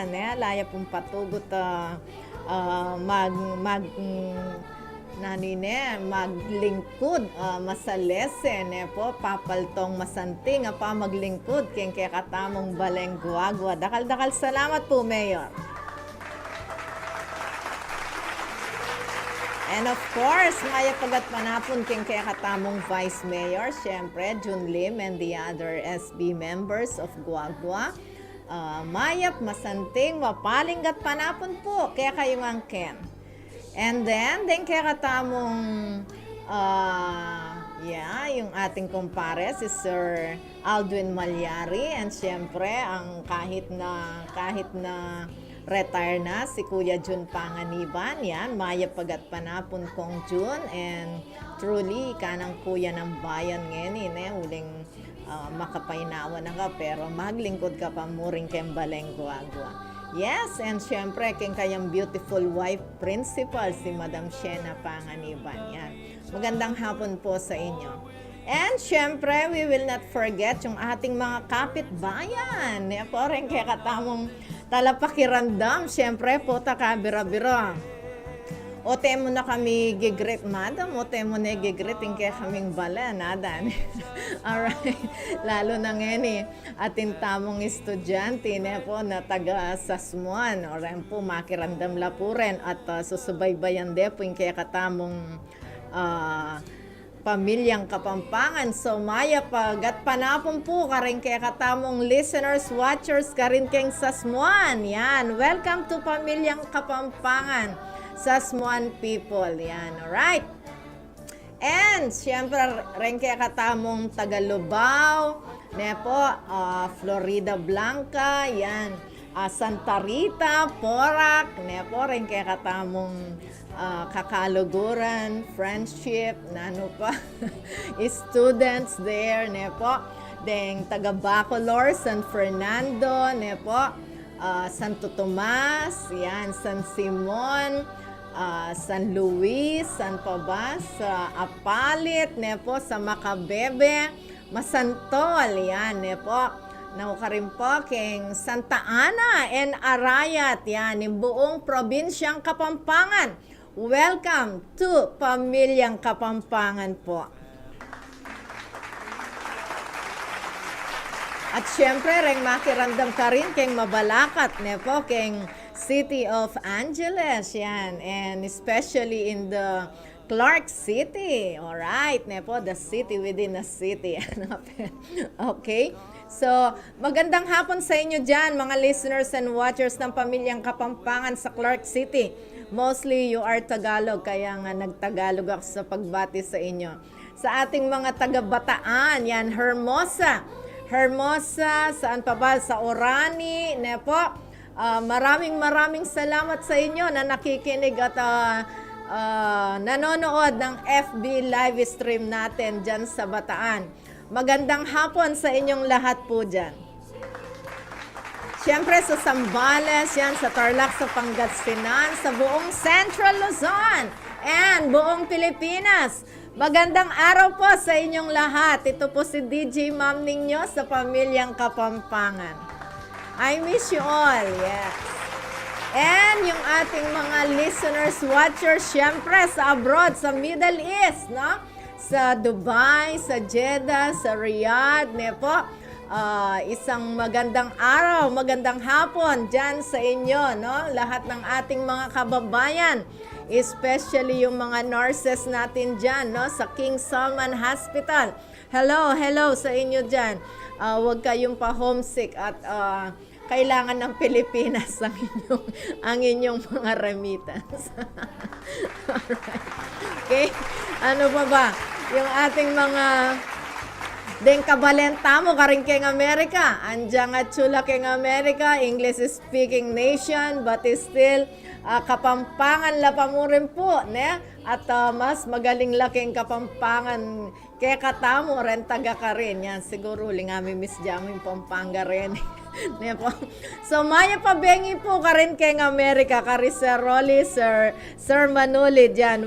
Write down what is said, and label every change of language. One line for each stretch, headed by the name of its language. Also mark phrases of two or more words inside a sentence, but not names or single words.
Pampanga: Laya pong patugot maglingkod masalese po papaltong masanting pa maglingkod keng kakatamong baleng Guagua. Dakal-dakal salamat po, Mayor.
English: And of course,
Pampanga: maya pagat panapon king kaya katamong Vice Mayor, syempre, Jun Lim
English: and the other SB members of Guagua.
Pampanga: Mayap, masanting, mapalinggat panapon po, kaya kayong angken.
English: And then
Pampanga: kaya katamong, yung ating kumpare, si Sir Aldwin Malyari. And syempre, ang kahit na retire na si Kuya Jun Panganiban, yan, maya pagat panapon kong Jun,
English: and truly,
Pampanga: kanang kuya ng bayan ngayon, uling makapainawa na ka, pero maglingkod ka pa muring keng baleng Guagua.
English: Yes, and syempre,
Pampanga: keng kayang
English: beautiful wife principal,
Pampanga: si Madam Shena Panganiban, yan.
Filipino: Magandang hapon po sa inyo.
English: And syempre, we will not forget
Filipino: yung ating mga kapitbayan.
Pampanga: Po rin kaya katamong talapakirandam. Syempre po, takabira-bira. O temo na kami gigrit, madam. O temo na gigrit, kaya kaming bala, nadan.
English: Alright.
Filipino: Lalo na ngayon ating tamong estudyante po na taga Sasmuan.
Pampanga: O rin po, makirandam lapuren. At susubaybayan de po yung kaya katamong Pamilyang Kapampangan. So maya pagat panapon po karing kaya katamong
English: listeners, watchers
Pampanga: karin keng Sasmuan. Yan,
English: welcome to Pamilyang Kapampangan, Sasmuan people. Yan, alright.
Pampanga: And syempre rin kaya katamong Tagalubao, Florida Blanca, yan, Santa Rita, Porac, rin kaya katamong Kakaluguran,
English: Friendship, students there,
Pampanga: deng taga Bacolor, San Fernando, Santo Tomas, yan, San Simon, San Luis, San Pabas, Apalit, sa Macabebe, Masantol, yan, naukarin po keng Santa Ana and Arayat, yan, yung buong probinsyang Kapampangan.
English: Welcome to Pamilyang Kapampangan po.
Pampanga: At syempre, ring makirandam ka rin keng Mabalakat, keng City of Angeles, yan.
English: And especially in the Clark City. Alright, the city within a city. Okay? So,
Filipino: magandang hapon sa inyo dyan, mga
English: listeners and watchers
Filipino: ng Pamilyang Kapampangan sa Clark City.
English: Mostly you are Tagalog,
Filipino: kaya nga nagtagalog ako sa pagbati sa inyo. Sa ating mga taga-Bataan, yan, Hermosa, saan pa ba? Sa Orani, maraming salamat sa inyo na nakikinig at nanonood ng
English: FB live stream
Filipino: natin dyan sa Bataan. Magandang hapon sa inyong lahat po dyan. Siyempre sa Zambales, yan, sa Tarlac, sa Pangasinan, sa buong Central Luzon, and buong Pilipinas. Magandang araw po sa inyong lahat. Ito po si DJ Ma'am Ning sa Pamilyang Kapampangan.
English: I miss you all, yes.
Filipino: And yung ating mga listeners, watchers, siyempre sa abroad, sa Middle East, sa Dubai, sa Jeddah, sa Riyadh, isang magandang araw, magandang hapon dyan sa inyo, lahat ng ating mga kababayan, especially yung mga nurses natin dyan, sa King Salman Hospital. Hello sa inyo dyan. Huwag kayong pa-homesick at kailangan ng Pilipinas ang inyong mga remittance.
English: Alright. Okay?
Filipino: Ano pa ba?
Pampanga: Yung ating mga den kabalenta mo karing keng Amerika. Andiyan nga chula keng Amerika,
English: English speaking nation, but still
Pampanga: Kapampangan la pa mo rin po, ne? At mas magaling laking Kapampangan kaya katamo rin taga ka rin. Yan, siguro lingami Miss Jamin Pampanga rin. Ne po. So, maya pabengi po ka rin keng Amerika, kari Sir Rolly, Sir Manuli dyan.